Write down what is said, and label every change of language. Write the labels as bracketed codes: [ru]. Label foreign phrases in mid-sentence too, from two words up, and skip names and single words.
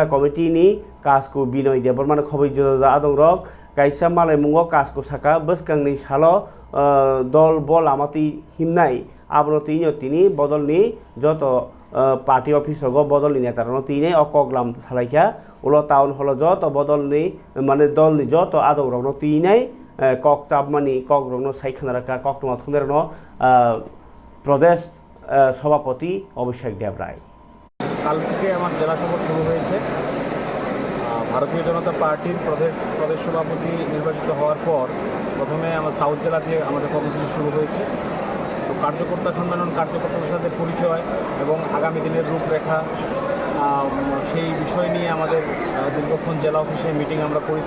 [trp] कमिटिनि कासको बिनय देबबर्मानो खबै जजा आदंरक कायसा मालाय मुंगो कासको साका बसकांनि सालो दल बल आमाति हिमनाय आबनो तिनो तिनि बदलनि जत [en] party office [trp] बदलनि नेतारनो तिनै अकगलाम सालायखा उलो [en] town hall [trp] जत बदलनि माने दलनि जत आदंरकनो तिनै कक चापमानि कक रंनो साइखानाराका ककटमा थुंदेरनो प्रदेश सभापति अभिषेक देवराय [bn] কাল থেকে আমার জেলা সফর শুরু হয়েছে। ভারতীয় জনতা পার্টির প্রদেশ সভাপতি নির্বাচিত হওয়ার পর প্রথমে আমার সাউথ জেলা দিয়ে আমাদের কর্মসূচি শুরু হয়েছে। তো কার্যকর্তা সম্মেলন, কার্যকর্তাদের সাথে পরিচয় এবং আগামী দিনের রূপরেখা সেই বিষয় নিয়ে আমাদের দীর্ঘক্ষণ জেলা অফিসে মিটিং আমরা করেছি।